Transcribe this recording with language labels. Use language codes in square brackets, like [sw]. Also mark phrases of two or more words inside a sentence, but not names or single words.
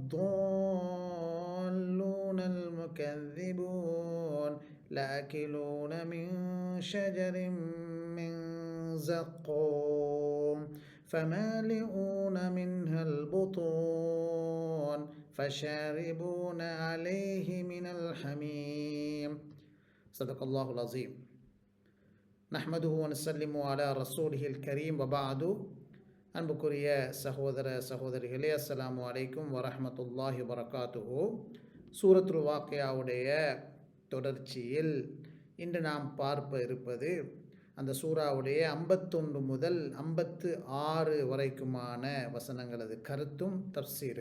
[ar] الضالون المكذبون لآكلون من شجر من زقوم فمالئون منها البطون فشاربون عليه من الحميم صدق الله العظيم نحمده ونسلم على رسوله الكريم وبعد [ta] அன்புக்குரிய சகோதர சகோதரிகளே, [ar] السلام عليكم ورحمة الله وبركاته. [ta] சூரத்துல் வாக்கியாவுடைய தொடர்ச்சியில் இன்று நாம் பார்ப்ப இருப்பது அந்த சூறாவுடைய 51 முதல் 56 வரைக்குமான வசனங்களது கருத்தும் தப்சீரு.